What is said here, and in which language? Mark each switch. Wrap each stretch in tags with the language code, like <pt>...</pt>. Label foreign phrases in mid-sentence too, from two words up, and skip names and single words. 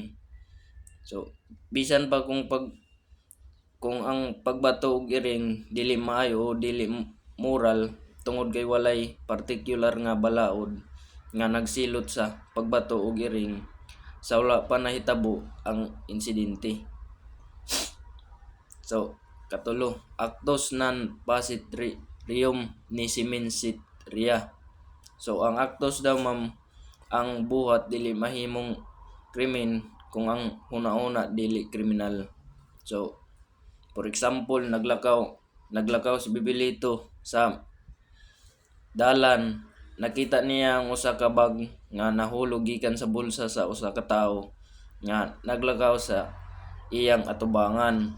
<ceb>So bisan pa kung ang pagbato og iring dili maayo o dili moral, tungod kay walay particular nga balaod nga nagsilot sa pagbato og iring, sa wala pa nahitabo ang insidente. So katulo,</ceb> <la>actus non facit reum nisi minsit rea.</la> <ceb>So ang actus daw, ma'am, ang buhat dili mahimong krimen kung ang huna-una dili kriminal. So</ceb> <en>for example,</en> <ceb>naglakaw si Bibilito sa dalan, nakita niya ang usa ka bag nga nahulog gikan sa bulsa sa usa ka tawo nga naglakaw sa iyang atubangan.</ceb>